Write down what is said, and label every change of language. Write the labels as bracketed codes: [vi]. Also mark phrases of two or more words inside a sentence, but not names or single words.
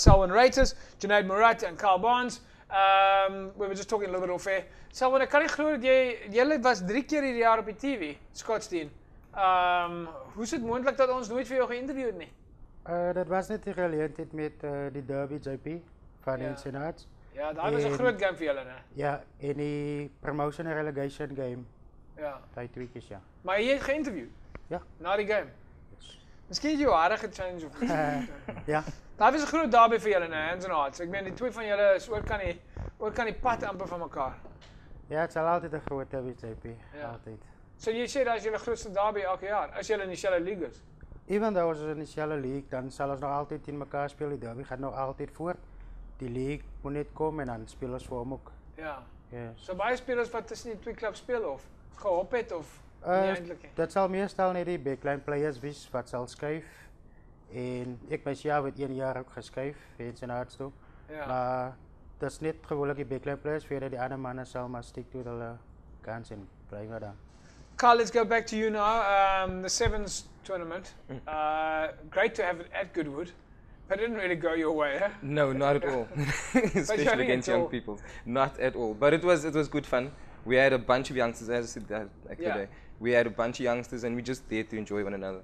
[en] Selwyn Reuters, Junaid Murat, and Carl Barnes. We were just talking a little bit off air. [af] Selwyn, ek kan nie glo dat jy was 3 keer hierdie jaar op die TV, Scottsdene. Hoe is dit moontlik dat ons nooit vir jou geïnterview het nie? Dat was net die geleentheid met die Derby JP van die Senaat. Ja, daar was 'n groot game vir julle, né? Ja, en die promotion en relegation game. Ja. Daai 2 keer, ja. Maar jy het geïnterview? Ja. Na die game? Miskien het jou hare gechange of ja. Daar was 'n groot derby vir julle, né? [en] Hands and hearts. [af] Ek meen die twee van julle is oor kan die pad amper van mekaar. Ja, het sal altyd 'n groot derby JP. Ja. Altyd. So jy sê dat is julle grootste derby elke jaar, as julle in dieselfde league is? Even though ons in dieselfde league, dan sal ons nog altyd teen mekaar speel. Die derby gaan nog altyd voort. Die league moet net kom en dan speel ons vir hom ook. Ja. [en] Yes. [af] So baie spelers wat tussen die twee klubs speel of gehop het of nie eintlik nie? Dit sal meestal net die [en] backline players [af] wees wat sal skuif. En ek myself het 1 jaar ook geskuif in Senaat toe. Ja. Maar dit is net gewoonlik die [en] backline players [af] verder die ander manne sal maar [en] stick to [af] hulle kans en bly maar dan. [en] Carl, let's go back to you now. The Sevens tournament. Great to have it at Goodwood, but it didn't really go your way, eh? No, not at all. Especially against young people. Not at all. But it was good fun. We had a bunch of youngsters, as I said that today. We had a bunch of youngsters and we just there to enjoy one another.